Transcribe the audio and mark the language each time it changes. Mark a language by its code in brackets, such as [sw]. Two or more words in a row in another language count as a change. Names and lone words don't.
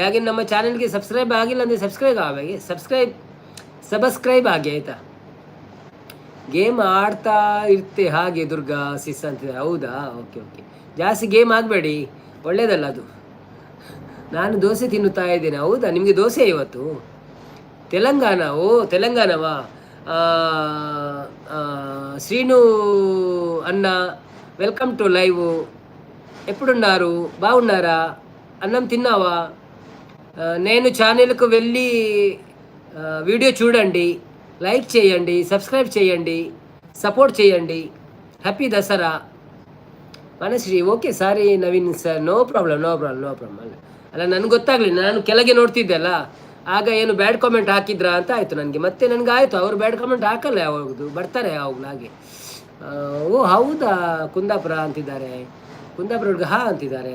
[kn] ಹಾಗೆ ನಮ್ಮ ಚಾನಲ್ಗೆ ಸಬ್ಸ್ಕ್ರೈಬ್ ಆಗಿಲ್ಲ ಅಂದರೆ ಸಬ್ಸ್ಕ್ರೈಬ್ ಆಗಿ ಆಯಿತಾ. ಗೇಮ್ ಆಡ್ತಾ ಇರ್ತೆ ಹಾಗೆ ದುರ್ಗಾ ಸಿಸ್ ಅಂತಿದೆ. ಹೌದಾ? [en] okay okay [kn] ಜಾಸ್ತಿ ಗೇಮ್ ಆಗಬೇಡಿ, ಒಳ್ಳೇದಲ್ಲ ಅದು. ನಾನು ದೋಸೆ ತಿನ್ನುತ್ತಾ ಇದ್ದೇನೆ. ಹೌದಾ? ನಿಮಗೆ ದೋಸೆ ಇವತ್ತು? ತೆಲಂಗಾಣ? ಓ ತೆಲಂಗಾಣವಾ? [te] శ్రీను అన్న [en] welcome to live. [te] ఎప్పుడున్నారు? బాగున్నారా? అన్నం తిన్నావా? నేను ఛానల్కు వెళ్ళి వీడియో చూడండి, లైక్ చేయండి, సబ్స్క్రైబ్ చేయండి, సపోర్ట్ చేయండి. హ్యాపీ దసరా ಮನಶ್ರೀ. [en] okay sorry Naveen sir, no problem. [kn] ಅಲ್ಲ ನನಗೆ ಗೊತ್ತಾಗಲಿ, ನಾನು ಕೆಳಗೆ ನೋಡ್ತಿದ್ದೆ ಅಲ್ಲ, ಆಗ ಏನು [en] bad comment [kn] ಹಾಕಿದ್ರಾ ಅಂತ ಆಯಿತು ನನಗೆ. ಮತ್ತೆ ನನಗೆ ಆಯಿತು ಅವರು [en] bad comment [kn] ಹಾಕಲ್ಲ, ಯಾವಾಗದು ಬರ್ತಾರೆ ಯಾವಾಗಲೂ ಹಾಗೆ. ಓ ಹೌದಾ, ಕುಂದಾಪುರ ಅಂತಿದ್ದಾರೆ, ಕುಂದಾಪುರ ಹುಡುಗ ಹಾ ಅಂತಿದ್ದಾರೆ.